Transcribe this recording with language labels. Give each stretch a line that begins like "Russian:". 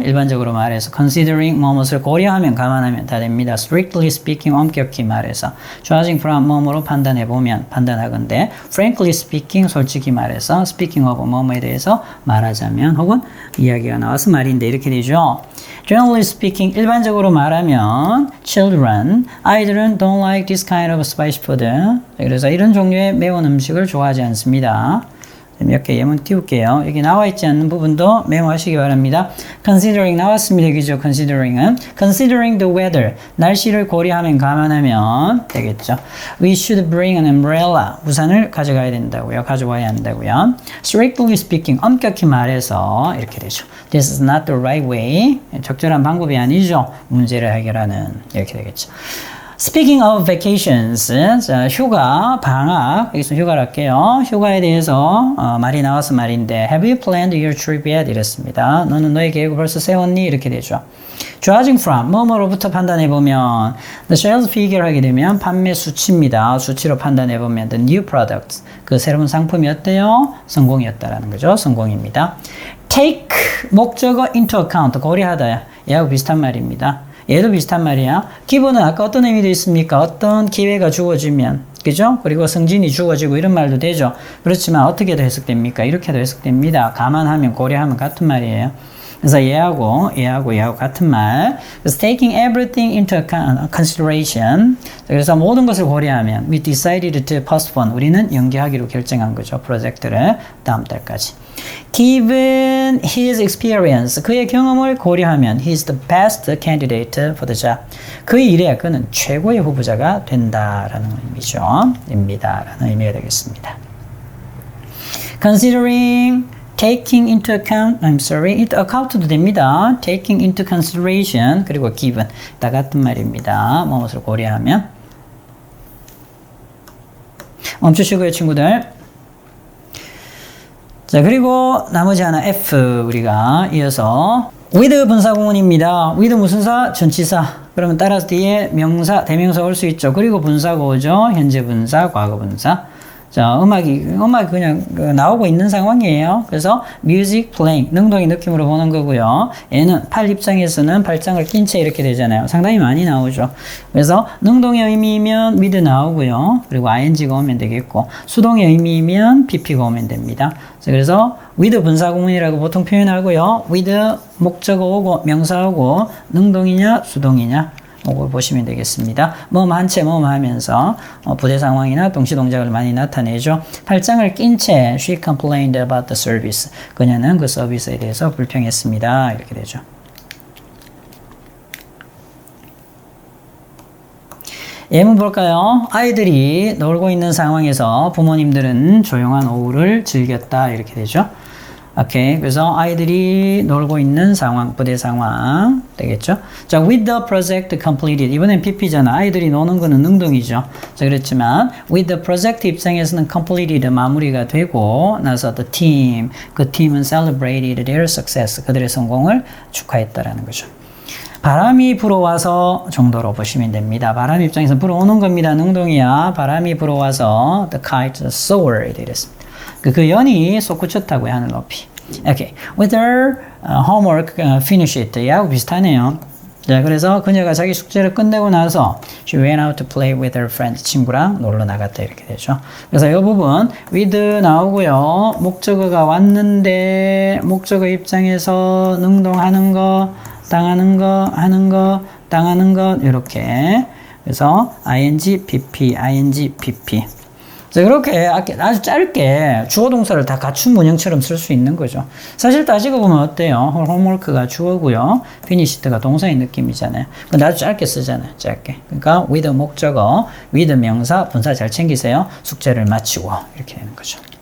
Korean: 일반적으로 말해서 considering 뭐뭇을 고려하면, 감안하면 다 됩니다.
English: strictly speaking,
Korean: 엄격히 말해서 judging from 뭐뭐로 판단해보면, 판단하건대
English: frankly speaking,
Korean: 솔직히 말해서 speaking of 뭐뭐에 대해서 말하자면 혹은 이야기가 나와서 말인데 이렇게 되죠.
English: generally speaking,
Korean: 일반적으로 말하면
English: children,
Korean: 아이들은
English: don't like this kind of spicy food.
Korean: 그래서 이런 종류의 매운 음식을 좋아하지 않습니다. 몇 개 예문 띄울게요. 여기 나와 있지 않는 부분도 메모하시기 바랍니다. considering 나왔습니다. 그죠? considering은 considering the weather 날씨를 고려하면 감안하면 되겠죠.
English: we should bring an umbrella
Korean: 우산을 가져가야 된다고요. 가져와야 한다고요. strictly speaking 엄격히 말해서 이렇게 되죠.
English: this is not the right way
Korean: 적절한 방법이 아니죠. 문제를 해결하는 이렇게 되겠죠.
English: Speaking of vacations,
Korean: 자, 휴가, 방학, 여기서 휴가를 할게요. 휴가에 대해서 말이 나와서 말인데
English: Have you planned your trip yet?
Korean: 이랬습니다. 너는 너의 계획을 벌써 세웠니? 이렇게 되죠. Judging from, 뭐뭐로부터 판단해보면
English: The sales figure
Korean: 하게 되면 판매 수치입니다. 수치로 판단해보면
English: The new products,
Korean: 그 새로운 상품이 어때요? 성공이었다라는 거죠. 성공입니다. Take, 목적어 into account, 고려하다. 얘하고 비슷한 말입니다. 얘도 비슷한 말이야. 기본은 아까 어떤 의미도 있습니까? 어떤 기회가 주어지면, 그죠? 그리고 승진이 주어지고 이런 말도 되죠. 그렇지만 어떻게도 해석됩니까? 이렇게도 해석됩니다. 감안하면, 고려하면 같은 말이에요. 그래서 얘하고 같은 말.
English: 그래서 taking everything into consideration.
Korean: 그래서 모든 것을 고려하면
English: we decided to postpone.
Korean: 우리는 연기하기로 결정한 거죠. 프로젝트를 다음 달까지.
English: Given his experience,
Korean: 그의 경험을 고려하면
English: he's the best candidate for the job.
Korean: 그 일에 그는 최고의 후보자가 된다라는 의미죠. 입니다라는 의미가 되겠습니다. Considering, taking into account, account도 됩니다. taking into consideration, 그리고 given, 다 같은 말입니다. 무엇을 고려하면. 멈추시고요, 친구들. 자, 그리고 나머지 하나 F 우리가 이어서 with 분사구문입니다. with 무슨 사? 전치사. 그러면 따라서 뒤에 명사, 대명사 올 수 있죠. 그리고 분사가 오죠. 현재 분사, 과거 분사. 자, 음악이 그냥 나오고 있는 상황이에요. 그래서 music playing, 능동의 느낌으로 보는 거고요. 얘는 팔 입장에서는 발장을 낀 채 이렇게 되잖아요. 상당히 많이 나오죠. 그래서 능동의 의미이면 with 나오고요. 그리고 ing가 오면 되겠고, 수동의 의미이면 pp가 오면 됩니다. 자, 그래서 with 분사구문이라고 보통 표현하고요. with 목적어 오고 명사 오고 능동이냐 수동이냐 이걸 보시면 되겠습니다. 한 채 하면서 부대 상황이나 동시 동작을 많이 나타내죠. 팔짱을 낀 채
English: she complained about the service.
Korean: 그녀는 그 서비스에 대해서 불평했습니다. 이렇게 되죠. 예문 볼까요? 아이들이 놀고 있는 상황에서 부모님들은 조용한 오후를 즐겼다. 이렇게 되죠. 오케이. 그래서 아이들이 놀고 있는 상황, 부대 상황 되겠죠.
English: 자, with the project completed.
Korean: 이번엔 PP잖아. 아이들이 노는 거는 능동이죠. 자, 그렇지만
English: with the project
Korean: 입장에서는 completed 마무리가 되고 나서 the team, 그 팀은
English: celebrated their success.
Korean: 그들의 성공을 축하했다라는 거죠. 바람이 불어와서 정도로 보시면 됩니다. 바람 입장에서 불어오는 겁니다. 능동이야. 바람이 불어와서
English: the kite soared
Korean: 이랬습니다. 그 연이 솟구쳤다고요. 하늘 높이. Okay.
English: With her homework finished.
Korean: 야하고 비슷하네요. 자, 그래서 그녀가 자기 숙제를 끝내고 나서
English: she went out to play with her friends.
Korean: 친구랑 놀러 나갔다 이렇게 되죠. 그래서 이 부분 with 나오고요. 목적어가 왔는데 목적어 입장에서 능동하는 거, 당하는 거, 하는 거, 당하는 것 이렇게. 그래서 ing, pp, ing, pp. 자, 그렇게 아주 짧게 주어 동사를 다 갖춘 문형처럼 쓸 수 있는 거죠. 사실 따지고 보면 어때요? homework가 주어고요. finished가 동사의 느낌이잖아요. 근데 아주 짧게 쓰잖아요. 짧게. 그러니까 with 목적어, with 명사, 분사 잘 챙기세요. 숙제를 마치고 이렇게 되는 거죠.